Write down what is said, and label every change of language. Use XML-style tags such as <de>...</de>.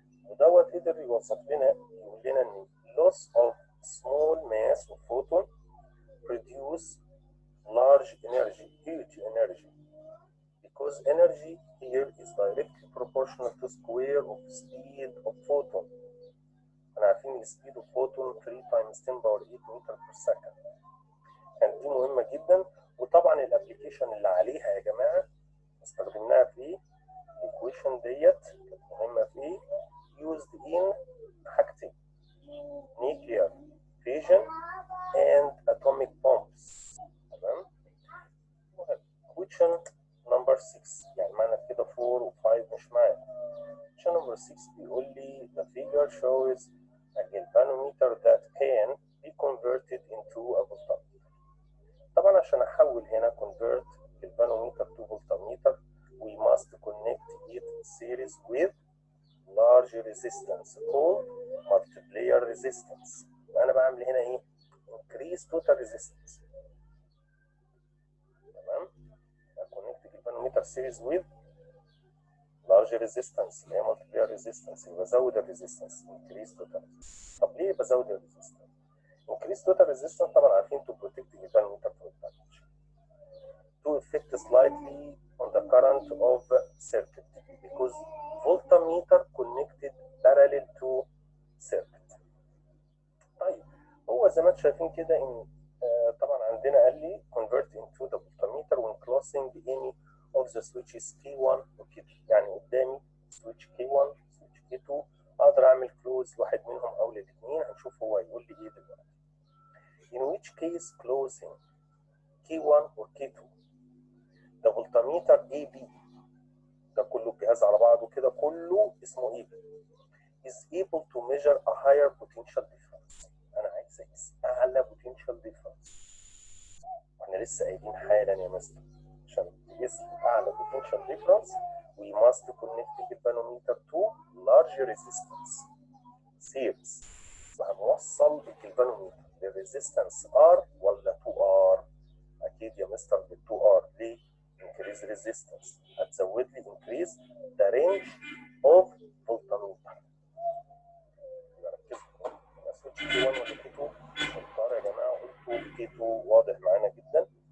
<ar>ودوت قدر يوصف لنا يقول لنا ان</ar> <en>loss of small mass of photon produce large energy, huge energy, because energy here is directly proportional to square of speed of photon.</en> <ar>احنا عارفين السبيد</ar> <en>of photon 3 times 10 power 8 meter per second.</en> <ar>كانت دي مهمة جدا، وطبعا الابلكيشن اللي عليها يا جماعة استخدمناها في ايه؟ الايكويشن ديت كانت مهمة في ايه؟</ar> <en>used in</en> <ar>حاجتين،</ar> <en>nuclear fission and atomic bombs.</en> <ar>تمام؟</ar> <en>question number 6</en> <ar>يعني معنى كده 4 و5 مش معانا.</ar> <en>question number 6</en> <ar>بيقول لي</ar> <en>the figure shows a galvanometer that can be converted into a voltmeter.</en> <ar>طبعا عشان احول هنا</ar> <en>convert galvanometer to voltmeter we must connect it series with large resistance called multiplier resistance.</en> <ar>وانا بعمل هنا ايه؟</ar> <en>increase total resistance. تمام؟ connect galvanometer series with large resistance اللي هي multiplier resistance،</en> <ar>يبقى بزود الريزيستنس</ar> <en>increase total resistance.</en> <ar>طب ليه بزود الريزيستنس؟</ar> <en>increase total resistance</en> <ar>طبعا عارفين</ar> <en>to protect the galvanometer from damage. to effect slight slightly on the current of circuit because voltmeter connected parallel to circuit.</en> <ar>طيب هو زي ما انتم شايفين كده ان طبعا عندنا قال لي</ar> <en>convert into the voltmeter when closing any of the switches K1</en> <ar>و K2. يعني قدامي switch K1 switch K2 اقدر اعمل close واحد منهم او الاثنين. هنشوف هو يقول لي ايه دلوقتي.</ar> <en>In which case closing K1 or K2 the voltmeter AB</en> <ar>ده كله الجهاز على بعضه كده كله اسمه</ar> <en>AB is able to measure a higher potential difference.</en> <ar>انا عايز اقيس اعلى potential difference. احنا لسه قايلين حالا يا مستر عشان تقيس اعلى</ar> <en>potential difference we must connect the galvanometer to large resistance series.</en> <ar>وهنوصل الجلفانوميتر للريزيستنس R ولا 2R؟ اكيد يا مستر بال 2R.</ar> <en>ليه؟ increase resistance</en> <ar>هتزود لي</ar> <en>increase the range of voltmeter.</en> <ar>ركزوا انا سويتش K1 ولا K2؟ القار يا جماعه قلت K2 واضح معانا جدا.</ar>